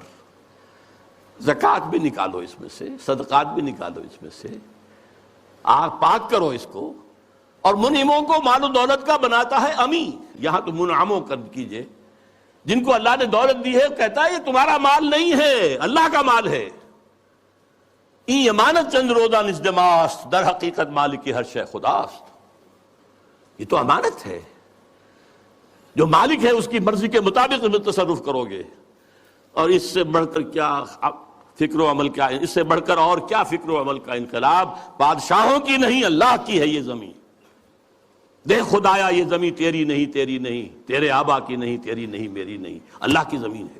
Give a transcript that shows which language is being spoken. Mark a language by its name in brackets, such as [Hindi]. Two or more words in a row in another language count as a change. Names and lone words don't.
[Urdu] زکوٰۃ بھی نکالو اس میں سے، صدقات بھی نکالو اس میں سے، آپ پاک کرو اس کو۔ اور منعموں کو مال و دولت کا بناتا ہے امی، یہاں تو منعموں کر کیجئے، جن کو اللہ نے دولت دی ہے کہتا ہے یہ تمہارا مال نہیں ہے، اللہ کا مال ہے۔ [Persian] این امانت چند روزہ نزدماست، در حقیقت مالک ہر شے خداست۔ [Urdu] یہ تو امانت ہے، جو مالک ہے اس کی مرضی کے مطابق تصرف کرو گے، اور اس سے بڑھ کر کیا فکر و عمل، کیا اس سے بڑھ کر اور کیا فکر و عمل کا انقلاب؟ بادشاہوں کی نہیں، اللہ کی ہے یہ زمین۔ دیکھ خدایا یہ زمین تیری نہیں، تیری نہیں، تیرے آبا کی نہیں، تیری نہیں، میری نہیں، اللہ کی زمین ہے۔